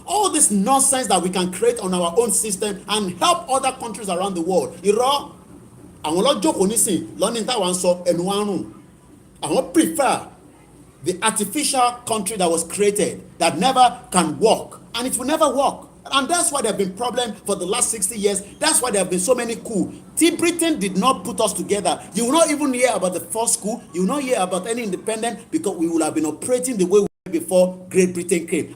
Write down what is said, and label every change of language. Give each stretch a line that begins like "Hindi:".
English: All this nonsense that we can create on our own system and help other countries around the world.
Yoruba: Irọ́ àwọn lọ́jọ́kọ̀ nísìn lọ́ní táwọn sọ ẹnu wa rùn.
English: Àwọn prefer the artificial country that was created that never can work, and it will never work. And that's why there have been problems for the last 60 years. That's why there have been so many coups. Britain did not put us together. You will not even hear about the first coup. You will not hear about any independence because we would have been operating the way we were before Great Britain came.